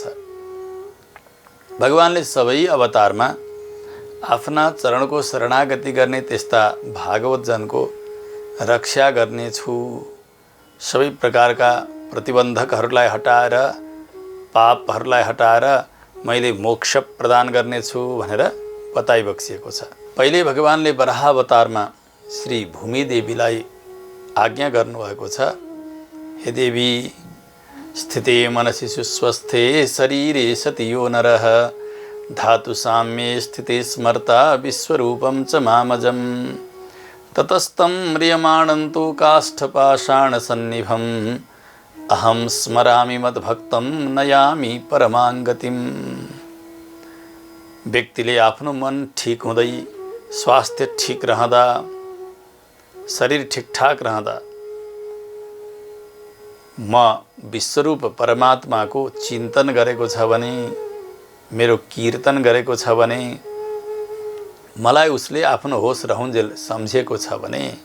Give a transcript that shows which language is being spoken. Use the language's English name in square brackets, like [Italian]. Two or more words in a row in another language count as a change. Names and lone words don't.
[Nepali] भगवानले सबै अवतारमा आफ्ना चरणको शरणागति गर्ने त्यस्ता भागवतजनको रक्षा गर्नेछु, सबै प्रकारका प्रतिबन्धकहरूलाई हटाएर, पापहरूलाई हटाएर मैले मोक्ष प्रदान गर्नेछु भनेर बताइबक्सिएको छ। पहिले भगवानले वराह अवतारमा श्री भूमिदेवीलाई आज्ञा गर्नुभएको छ, [Sanskrit] हे देवी स्थिते मनसि सुस्वस्थे शरीरे सति यो नरः धातु साम्ये स्थिते स्मर्ता विश्वरूपं च मामजम् ततस्तं म्रियमाणं तु काष्ठपाषाणसन्निभम् अहं स्मरामि मद्भक्तं नयामि परमाङ्गतिम्। [Nepali] व्यक्तिले आफ्नो मन ठिक हुँदै, स्वास्थ्य ठिक रहँदा, शरीर ठिकठाक रहँदा म विश्वरूप परमात्माको चिन्तन गरेको छ भने, मेरो कीर्तन गरेको छ भने, मलाई उसले आफ्नो होस रहुन्जेल सम्झेको छ भने,